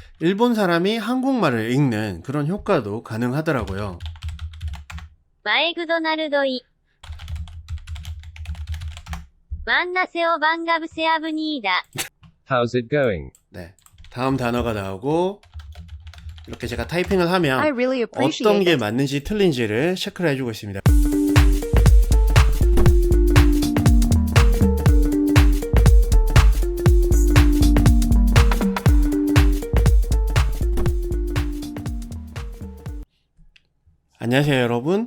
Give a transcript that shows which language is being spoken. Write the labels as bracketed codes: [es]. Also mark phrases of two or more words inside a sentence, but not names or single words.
[ko] 일본 사람이 한국말을 읽는 그런 효과도 가능하더라고요. マエクドナルドイ。 만나서 반갑습니다. [en] How's it going? [ko] 네, 다음 단어가 나오고 이렇게 제가 타이핑을 [en] I [ko] 하면 [en] really [ko] 어떤 [en] appreciate [ko] 게 [en] it. [ko] 맞는지 틀린지를 체크를 해주고 있습니다. 안녕하세요 여러분.